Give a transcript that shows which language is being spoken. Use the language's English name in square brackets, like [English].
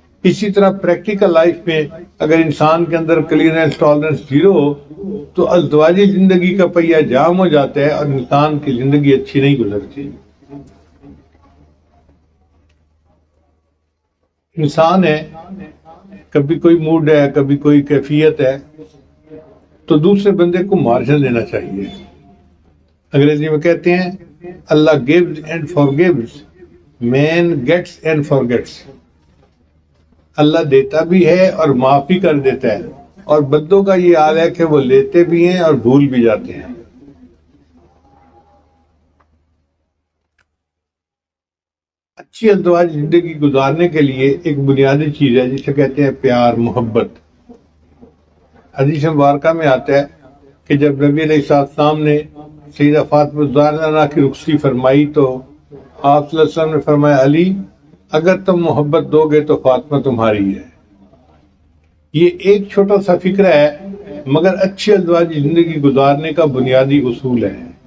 [Urdu] اسی طرح practical life میں اگر انسان کے اندر کلیئرنس ٹالرنس زیرو ہو تو ازدواجی زندگی کا پہیہ جام ہو جاتا ہے اور انسان کی زندگی اچھی نہیں گزرتی. انسان ہے، کبھی کوئی موڈ ہے، کبھی کوئی کیفیت ہے، تو دوسرے بندے کو مارجن دینا چاہیے. انگریزی میں کہتے ہیں [English] Allah gives and forgives, man gets and forgets. [Urdu] اللہ دیتا بھی ہے اور معاف بھی کر دیتا ہے، اور بندوں کا یہ حال ہے کہ وہ لیتے بھی ہیں اور بھول بھی جاتے ہیں. اچھی ازدواج زندگی گزارنے کے لیے ایک بنیادی چیز ہے جسے کہتے ہیں پیار، محبت۔ حدیث مبارکہ میں آتا ہے کہ جب نبی علیہ السلام نے سیدہ فاطمہ الزہرا کی رخصتی فرمائی تو آپ صلی اللہ علیہ وسلم نے فرمایا، علی اگر تم محبت دو گے تو فاطمہ تمہاری ہے۔ یہ ایک چھوٹا سا فکر ہے مگر اچھی ازدواجی زندگی گزارنے کا بنیادی اصول ہے